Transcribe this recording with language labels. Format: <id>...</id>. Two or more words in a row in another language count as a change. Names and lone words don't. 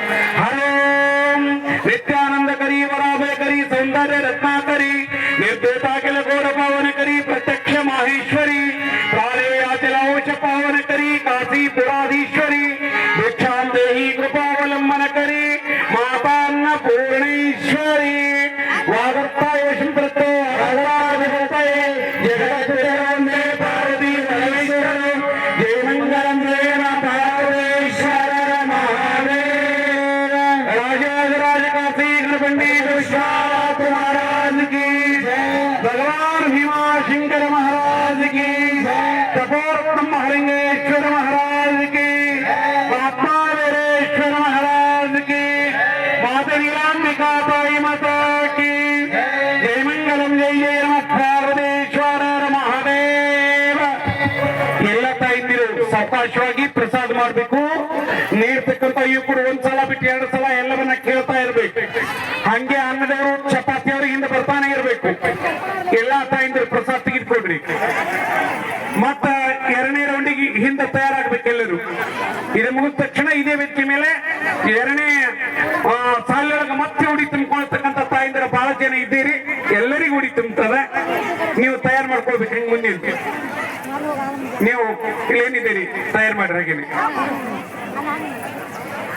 <sa>ಹರೋಂ ನಿತ್ಯಾನಂದಕರಿ ವರಾಭಯಕರಿ ಸೌಂದರ್ಯ ರತ್ನಾಕರಿ ನಿರ್ದೇತಾಖಿಲ ಗೌರ ಪಾವನಕರಿ ಪ್ರತ್ಯಕ್ಷ ಮಾಹೇಶ್ವರಿ ಪ್ರಾಳೇಯಾತಿಲಾಂಶ ಪಾವನಕರಿ ಕಾಶಿ ಪುರಾಧೀಶ್ವರಿ ಭಿಕ್ಷಾಂ ದೇಹಿ ಕೃಪಾವಲಂಬನಕರಿ ಮಾತಾನ್ನ ಪೂರ್ಣೇಶ್ವರಿ ವಾಗರ್ತಾಯ ಸಂಪ್ರತೋ ಅಗರಾಧಿಪತಯೇ ಜಗದ್ಗುರುವಂದೇ ಪಾರ್ವತಿ ಪರಮೇಶ್ವರ ಜಯ ಮಂಗಲಂ ಜಯ ಪಾರ್ವೇಶ್ವರ</sa> <hi>ಮಹಾದೇವ ರಾಜರಾಜ ಕಾಶಿ पंडित विश्वनाथ महाराज की भगवान भीमा शंकर महाराज की तपोरत्न महालिंगेश्वर महाराज की महात्मा वीरेश्वर महाराज की माता नीलांबिका ताई माता की जय मंगलम जय जय नमः पार्वतीश्वर महादेव</hi> <kn>ಎಲ್ಲ ತಾಯಿಂದಿರು ಸಾವಕಾಶವಾಗಿ ಪ್ರಸಾದ ಮಾಡಬೇಕು ನೀಡ್ತಕ್ಕಂತ ಇವ್ರು ಒಂದ್ಸಲ ಬಿಟ್ಟು ಎರಡು ಸಲ ಎಲ್ಲವನ್ನ ಕೇಳ್ತಾ ಇರ್ಬೇಕು ಹಂಗೆ ಅನ್ನದವರು ಚಪಾತಿಯವರು ಹಿಂದೆ ಬರ್ತಾನೆ ಇರ್ಬೇಕು ಎಲ್ಲಾ ತಾಯಿಂದಿರು ಪ್ರಸಾದ ತೆಗೆದುಕೊಡ್ರಿ ಮತ್ತ ಎರಡನೇ ರೌಂಡಿಗೆ ಹಿಂದೆ ತಯಾರಾಗ್ಬೇಕು ಎಲ್ಲರೂ ಇದು ಮುಗಿದ ತಕ್ಷಣ ಇದೇ ವೇದಿಕೆ ಮೇಲೆ ಎರಡನೇ ಸಾಲೊಳಗೆ ಮತ್ತೆ ಉಡಿ ತುಂಬಿಕೊಳ್ತಕ್ಕಂಥ ತಾಯಿಂದಿರ ಬಹಳ ಜನ ಇದ್ದೀರಿ ಎಲ್ಲರಿಗೂ ಉಡಿ ತುಂಬುತ್ತದೆ ನೀವು ತಯಾರು ಮಾಡ್ಕೊಳ್ಬೇಕು ಹೆಂಗ್ ಮುಂದೆ ನೀವು ಇಲ್ಲೇನಿದ್ದೀರಿ ತಯಾರು ಮಾಡ್ರಿ ಹಾಗೇನೆ</kn>